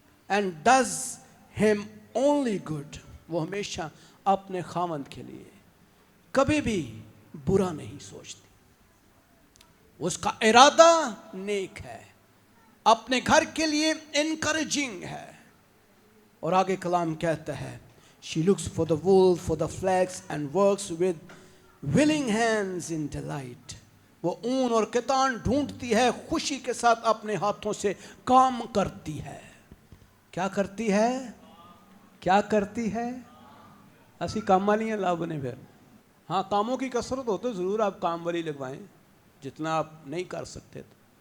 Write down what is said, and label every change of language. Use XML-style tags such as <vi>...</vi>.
<en>And does him only good.</en> <ur>وہ ہمیشہ اپنے خامند کے لیے کبھی بھی برا نہیں سوچتی. اس کا ارادہ نیک ہے، اپنے گھر کے لیے انکریجنگ ہے. اور آگے کلام کہتا ہے</ur> <en>she looks for the wool, for the flax and works with willing hands in delight.</en> <ur>وہ اون اور کتان ڈھونڈتی ہے، خوشی کے ساتھ اپنے ہاتھوں سے کام کرتی ہے. کیا کرتی ہے؟ کیا کرتی ہے؟ اسی کام والی ہیں لاب نے. پھر ہاں کاموں کی کثرت ہو تو ضرور آپ کام والی لگوائیں جتنا آپ نہیں کر سکتے تو.</ur>